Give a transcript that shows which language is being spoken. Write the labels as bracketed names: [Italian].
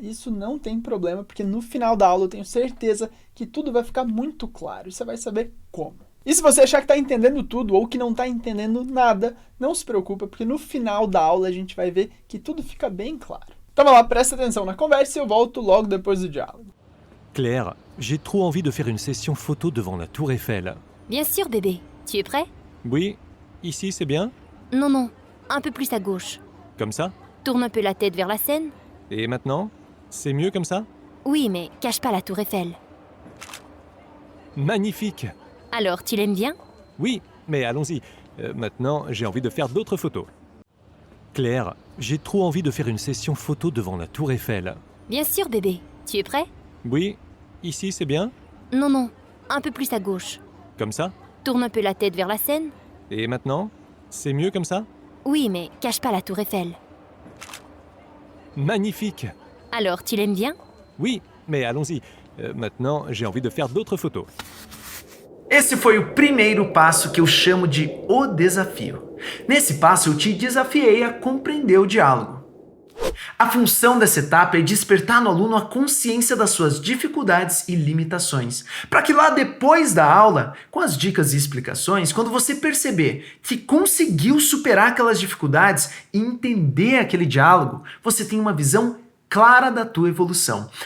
[Portuguese] Isso não tem problema, porque no final da aula eu tenho certeza que tudo vai ficar muito claro e você vai saber como. E se você achar que está entendendo tudo ou que não está entendendo nada, não se preocupa, porque no final da aula a gente vai ver que tudo fica bem claro. Então vai lá, presta atenção na conversa e eu volto logo depois do diálogo. [French] Claire, j'ai trop envie de faire une session photo devant la Tour Eiffel. Bien sûr, bébé. Tu es prêt? Oui, ici c'est bien? Non, non. Un peu plus à gauche. Comme ça? Tourne un peu la tête vers la Seine. Et maintenant? C'est mieux comme ça? Oui, mais cache pas la tour Eiffel. Magnifique! Alors, tu l'aimes bien? Oui, mais allons-y. Maintenant, j'ai envie de faire d'autres photos. Claire, j'ai trop envie de faire une session photo devant la Tour Eiffel. Bien sûr, bébé. Tu es prêt? Oui, ici c'est bien? Non, non. Un peu plus à gauche. Comme ça? Tourne un peu la tête vers la Seine. Et maintenant? C'est mieux comme ça? Oui, mais cache pas la tour Eiffel. Magnifique! Alors, tu l'aimes bien? Oui, mais allons-y. Maintenant, j'ai envie de faire d'autres photos. [Portuguese] Esse foi o primeiro passo que eu chamo de o desafio. Nesse passo eu te desafiei a compreender o diálogo. A função dessa etapa é despertar no aluno a consciência das suas dificuldades e limitações, para que lá depois da aula, com as dicas e explicações, quando você perceber que conseguiu superar aquelas dificuldades e entender aquele diálogo, você tenha uma visão clara da tua evolução.